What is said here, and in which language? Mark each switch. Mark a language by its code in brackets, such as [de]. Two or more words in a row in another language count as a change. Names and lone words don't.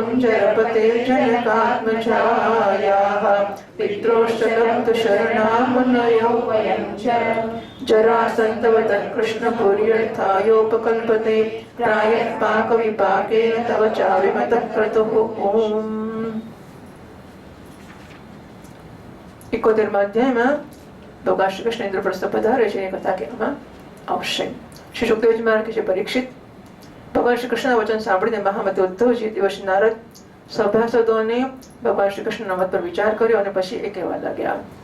[sa] कुञ्जरपतेर्जनकात्मजायाः पित्रोश्च लब्धशरणामुनयो वयं च जरासन्तवतः कृष्णपुर्यर्थायोपकल्पते प्रायः पाकविपाकेन तव चाविमतः क्रतुः। ओम्। [gu] 71 અધ્યાયમાં ભગવાન શ્રી કૃષ્ણ ઇન્દ્રપ્રસ્થ પધારે છે એ કથા કહેવામાં આવશે. શ્રી સુખદેવજી મહારાજ કહે છે, પરીક્ષિત, ભગવાન શ્રી કૃષ્ણના વચન સાંભળીને મહામતી ઉદ્ધવજી દિવસ નારદ સભાસદોને ભગવાન શ્રી કૃષ્ણના મત પર વિચાર કર્યો અને પછી એ કહેવા લાગ્યા.